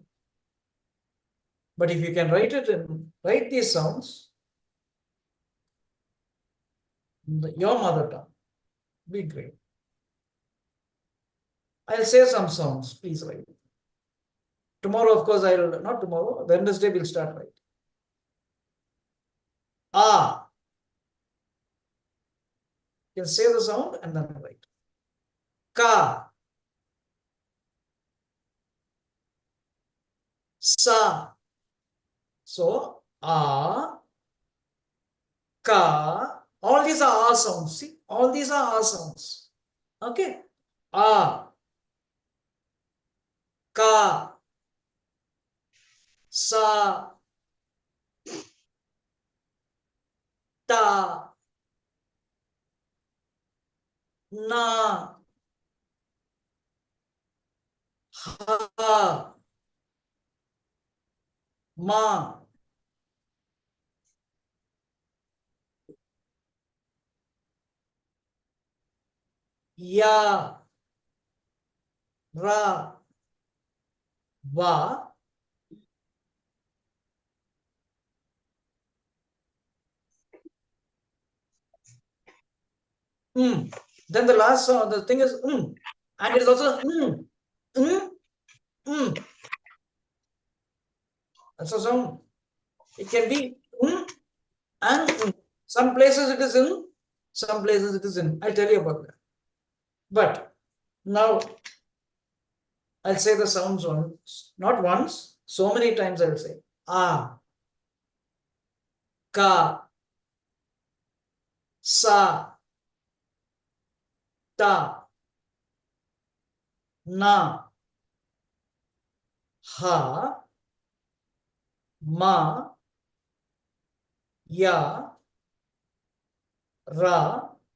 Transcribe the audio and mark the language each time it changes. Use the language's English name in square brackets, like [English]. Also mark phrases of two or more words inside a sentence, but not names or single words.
[English] But if you can write these sounds, your mother tongue, be great. I'll say some sounds, please write. Tomorrow, of course, not tomorrow, Wednesday we'll start writing. Ah. You can say the sound and then write. Ka. Sa. So, a, ka, all these are sounds. See, all these are sounds. Okay. A, ka, sa, ta, na, ha, ma. Ya, ra, va, Then the last the thing is and it is also That's a sound. It can be and some places it is in, some places it is in. I'll tell you about that. But now I'll say the sounds once, not once, so many times I'll say a, ka, sa, ta, na, ha, ma, ya, ra,